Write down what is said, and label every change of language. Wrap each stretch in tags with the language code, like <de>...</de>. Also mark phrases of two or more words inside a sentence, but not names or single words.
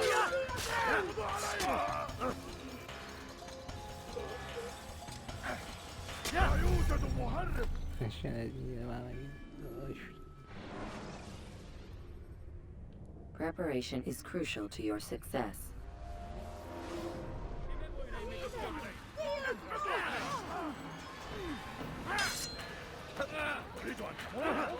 <ar>يقضي عليه! لا يوجد مهرب!</ar> <tr>Teşekkür ederim.</tr> <en>preparation is crucial to your success.</en> <ar>تريد أن تموت؟</ar>